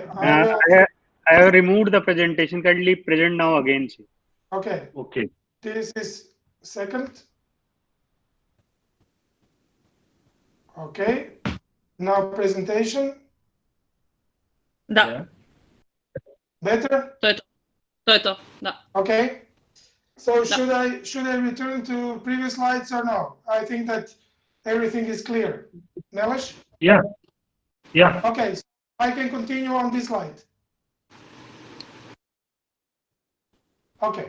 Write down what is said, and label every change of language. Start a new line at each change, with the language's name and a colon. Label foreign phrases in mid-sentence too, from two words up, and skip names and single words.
English: I have removed the presentation. Kindly present now again, sir. Okay. This is second. Okay. Now presentation. Da. Yeah. Better?
Croatian: To je to, da.
English: Okay. So should I return to previous slides or no? I think that everything is clear. Nelish? Yeah. Okay, so I can continue on this slide. Okay.